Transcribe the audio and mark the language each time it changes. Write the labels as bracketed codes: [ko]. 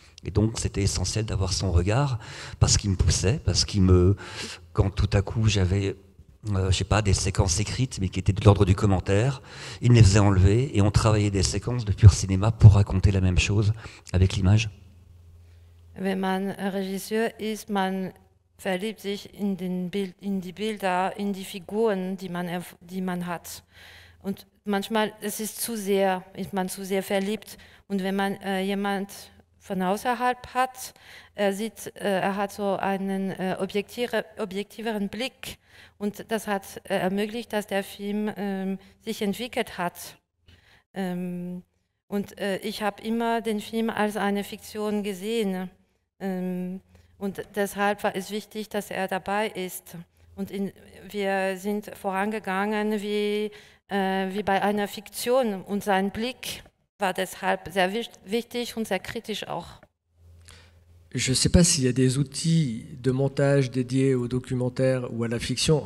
[fr] Et donc, c'était essentiel d'avoir son regard, parce qu'il me poussait, quand tout à coup, j'avais, je sais pas, des séquences écrites, mais qui étaient de l'ordre du commentaire, il me les faisait enlever, et on travaillait des séquences de pur cinéma pour raconter la même chose avec l'image. [de] Wenn man Regisseur ist, man verliebt sich in die Bilder, in die Figuren, die man hat. Und manchmal ist man zu sehr verliebt. Und wenn man jemand von außerhalb hat, er hat so einen objektiveren Blick. Und das hat ermöglicht, dass der Film sich entwickelt hat. Und ich habe immer den Film als eine Fiktion gesehen. Und deshalb war es wichtig, dass er dabei ist. Und wir sind vorangegangen wie bei einer Fiktion. Und sein Blick war deshalb sehr wichtig und sehr kritisch auch. [fr] Je ne sais pas s'il y a des outils de montage dédiés au documentaire ou à la fiction.